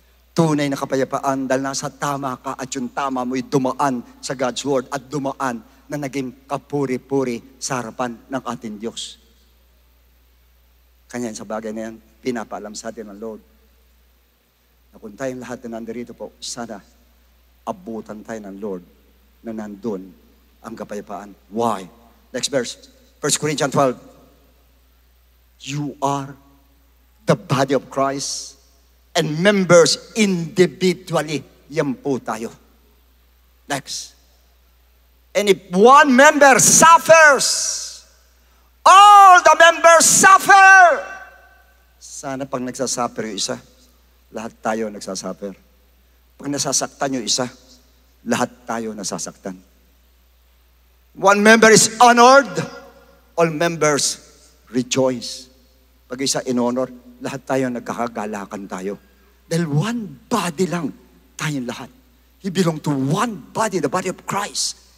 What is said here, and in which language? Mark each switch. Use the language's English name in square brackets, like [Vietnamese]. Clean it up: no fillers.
[Filipino] Tunay na kapayapaan dahil nasa tama ka at yung tama mo'y dumaan sa God's Word at dumaan na naging kapuri-puri sa harapan ng ating Diyos. Kanya sa bagay na yan, pinapaalam sa atin ng Lord. Na kung tayong lahat na nandirito po, sana abutan tayo ng Lord na nandun ang kapayapaan. [English] Why? Next verse, 1 Corinthians 12. You are the body of Christ and members individually. [Filipino] Yan po tayo. [English] Next. And if one member suffers, all the members suffer. [Filipino] Sana pag nagsasuffer yung isa, lahat tayo nagsasuffer. Pag nasasaktan yung isa, lahat tayo nasasaktan. [English] One member is honored, all members rejoice. [Filipino] Pag isa in-honor, lahat tayo nagkakagalakan tayo. Dahil one body lang tayong lahat. [English] We belong to one body, the body of Christ.